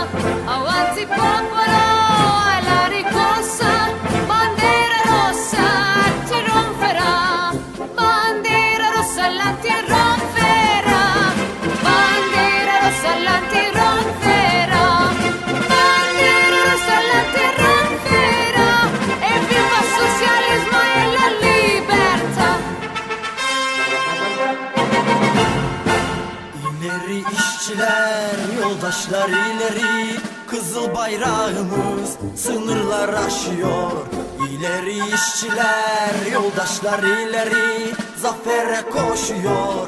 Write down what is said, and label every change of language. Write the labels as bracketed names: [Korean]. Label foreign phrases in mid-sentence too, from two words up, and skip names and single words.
[Italian] Avanti popolo, alla riscossa, bandiera rossa, trionferà, bandiera rossa la trionferà, bandiera rossa la trionferà, bandiera rossa la trionferà, e viva il socialismo e la libertà. [Turkish] İleri işçiler, yoldaşlar ileri, kızıl bayrağımız sınırlar aşıyor. İleri işçiler, yoldaşlar ileri, zafere koşuyor.